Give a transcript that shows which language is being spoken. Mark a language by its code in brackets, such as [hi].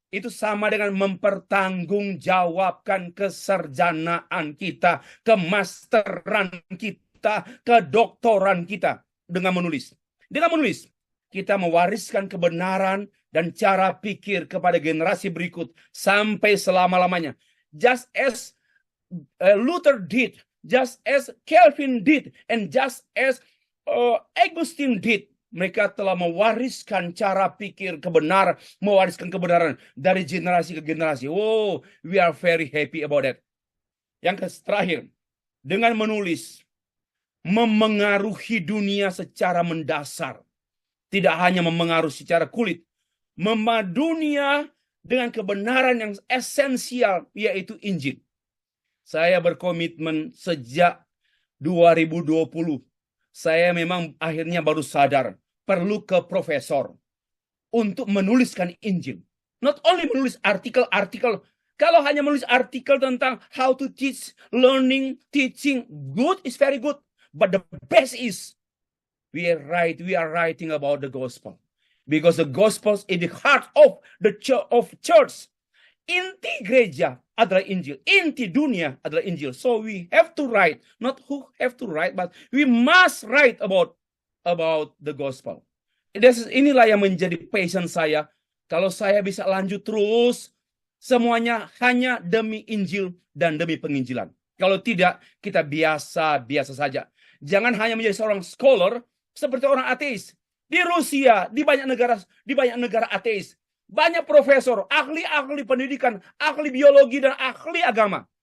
[id] itu sama dengan mempertanggungjawabkan kesarjanaan kita, kemasteran kita, kedoktoran kita dengan menulis. Dengan menulis, kita mewariskan kebenaran dan cara pikir kepada generasi berikut sampai selama-lamanya. [en] Just as Luther did, just as Calvin did, and just as Augustine did. [id] Mereka telah mewariskan cara pikir kebenaran, mewariskan kebenaran dari generasi ke generasi. [en] Oh, we are very happy about that. [id] Yang terakhir, dengan menulis, memengaruhi dunia secara mendasar. Tidak hanya memengaruhi secara kulit, dunia dengan kebenaran yang esensial, yaitu Injil. Saya berkomitmen sejak 2020. Saya memang akhirnya baru sadar perlu ke profesor untuk menuliskan Injil. [en] Not only [id] menulis artikel-artikel. Kalau hanya menulis artikel tentang [en] how to teach, learning, teaching, good is very good. But the best is we are writing about the gospel. Because the gospel is the heart of the church. [id] Inti gereja adalah Injil. Inti dunia adalah Injil. [en] So we have to write. Not who have to write, but we must write about the gospel. [id] Inilah yang menjadi passion saya. Kalau saya bisa lanjut terus, semuanya hanya demi Injil dan demi penginjilan. Kalau tidak, kita biasa-biasa saja. Jangan hanya menjadi seorang scholar seperti orang ateis. Di Rusia, di banyak negara ateis. Banyak profesor, ahli-ahli pendidikan, ahli biologi, dan ahli agama.